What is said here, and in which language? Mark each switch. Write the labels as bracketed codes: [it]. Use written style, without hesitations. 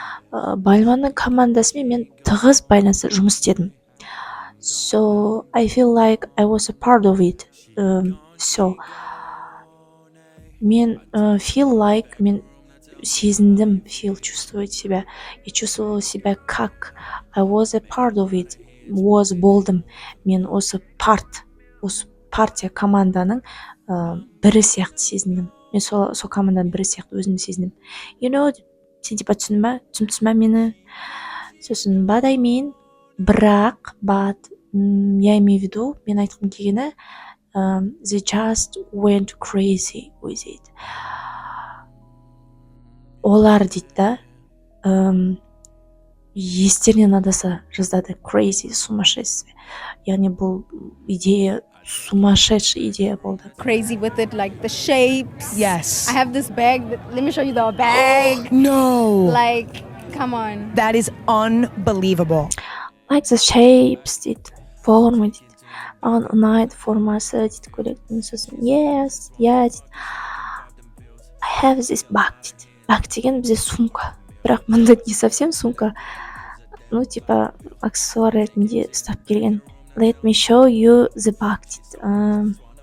[kk] Бальманның командасымен мен тығыз байланыста жұмыс істедім. [en] So I feel like I was a part of it. [kk] So мен [en] feel like [kk] мен сезіндім, feel [ru] чувствовать себя. Я чувствовала себя как [en] I was a part of it. [kk] Was болдым. Мен осы партия команданың бірі сияқты сезіндім. Мен сол команданың бірі сияқты өзімді сезіндім. [en] You know, [kk] сен [ru] типа [kk] түсіндің ба мені? [en] Сосын but I mean, [kk] бірақ, [en] but, [ru] я имею в виду, [kk] мен айтқым келгені, [en] they just went crazy with it. [kk] Олар дейді да, естерінен адаса жаздады, crazy, [ru] сумасшедший. [kk] Яғни бұл идея [ru] сумасшедший идея [kk] болды. [en] Crazy with it, like the shapes. Yes. I have this bag. Let me show you the bag. No. Like, come on. That is unbelievable. Like the shapes [kk] дейді, [ru] форма [kk] дейді. Маған ұнайды формасы дейді көйлектің. Сосын yes, yeah дейді. [en] I have this bag дейді. [kk] Бак деген бізде сумка, бірақ мұнда [ru] не совсем сумка, ну типа аксессуар [kk] ретінде ұстап келген. [en] Let me show you the bag дейді.